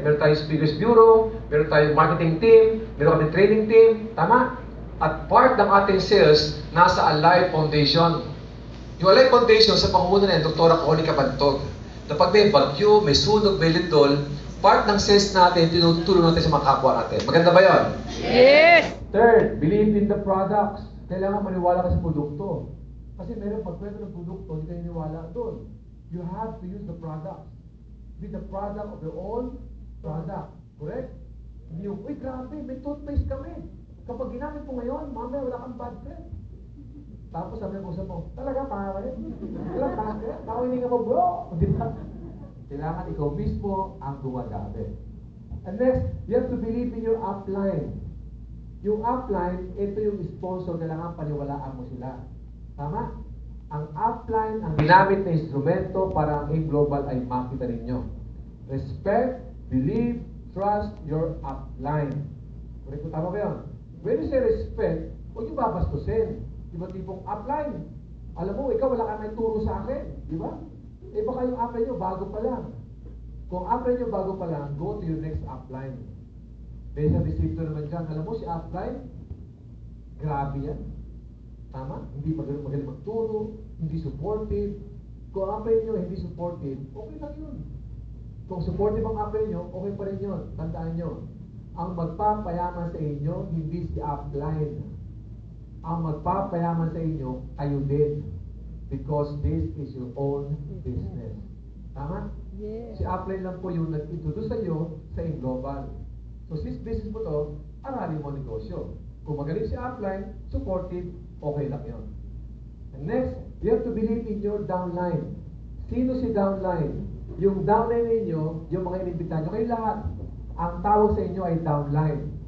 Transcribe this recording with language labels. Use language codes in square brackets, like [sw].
[tl] Meron tayong speakers bureau, meron tayong marketing team, meron kami training team. Tama? At part ng ating sales, nasa Alive Foundation. Yung Alive Foundation, sa pangunguna na Dr. Conica Bantog. Na pag may bagyo, may sunog, may lindol, part ng sales natin, tinutulong natin sa mga kapwa natin. Maganda ba yun? [en] Yes! Third, believe in the products. [tl] Kailangan maniwala ka sa produkto. Kasi meron pagkwento ng produkto, hindi ka niniwala doon. [en] You have to use the product. Be the product of your own product. [tl] Correct? Hindi yung, uy, grabe, may toothpaste kami. Kapag ginamit mo ngayon, mamaya wala kang bad breath. Tapos sabi mo sa mo, talaga pare? Talaga pare? Nakinig mo, bro. Di ba? Kailangan ikaw mismo ang gumagamit. [en] And next, you have to believe in your upline. [tl] Yung upline, ito yung sponsor, kailangan paniwalaan mo sila. Tama? Ang upline, ang ginamit na instrumento para ang A-Global ay makita ninyo. [en] Respect, believe, trust your upline. Correct? [tl] Tama ba yun? [en] When you say respect, [tl] huwag yung babastusin. Diba tipong upline? Alam mo, ikaw wala ka may turo sa akin. Diba? Eh baka yung upline nyo, bago pa lang. Kung upline nyo bago pa lang, go to your next upline. May isang discipline naman dyan. Alam mo, si upline, grabe yan. Tama? Hindi magaling magturo, hindi supportive. Kung ang upline nyo hindi supportive, okay lang yun. Kung supportive ang upline nyo, okay pa rin yun. Tandaan nyo, ang magpapayaman sa inyo, hindi si upline. Ang magpapayaman sa inyo, kayo din. [en] Because this is your own business. [tl] Tama? [en] Yes. [tl] Si upline lang po yung nag-introduce sa iyo sa global. So, since business mo to, aralin mo negosyo. Kung magaling si upline, supportive, okay lang yun. [en] And next, you have to believe in your downline. [tl] Sino si downline? Yung downline ninyo, yung mga inimbitahan nyo, kayo lahat, ang tawag sa inyo ay downline.